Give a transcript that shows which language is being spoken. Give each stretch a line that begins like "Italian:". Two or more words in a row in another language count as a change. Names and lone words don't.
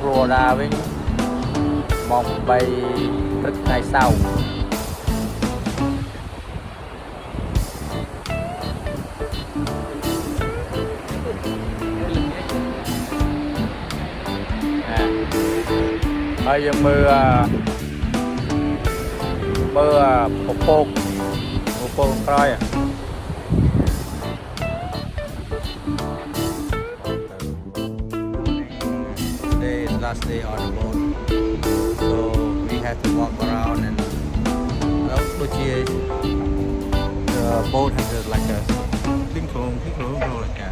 Khmer: Florida វិញម៉ោង8ព្រឹកថ្ងៃសៅរ៍ហើយយើងមើលពពកក្រោយ
English: Today is last day on the boat, so we have to walk around and which is the boat has like a thing like that.